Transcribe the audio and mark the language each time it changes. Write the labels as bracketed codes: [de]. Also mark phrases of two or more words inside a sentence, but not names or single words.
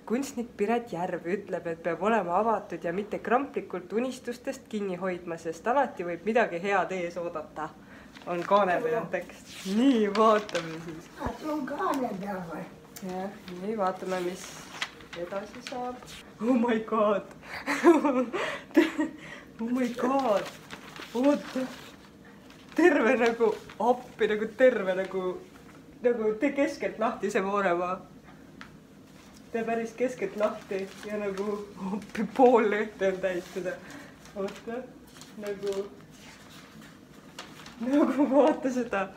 [et] kunstnik Piret Järv ütleb, et peab olema avatud ja mitte kramplikult unistustest kinni hoidma, sest alati võib midagi head ees oodata. On kaane peal tekst. Nii, vaatame siis. On kaane peal või? Jah, nii vaatame, mis edasi saab. [en] Oh my god. Oh my god. [et] Oota. Terve nagu appi, nagu terve nagu te keskelt lahti see Mooremaa. Te päris keskelt lahti ja nagu appi pool lehte on täis seda. Oota, nagu vaata seda.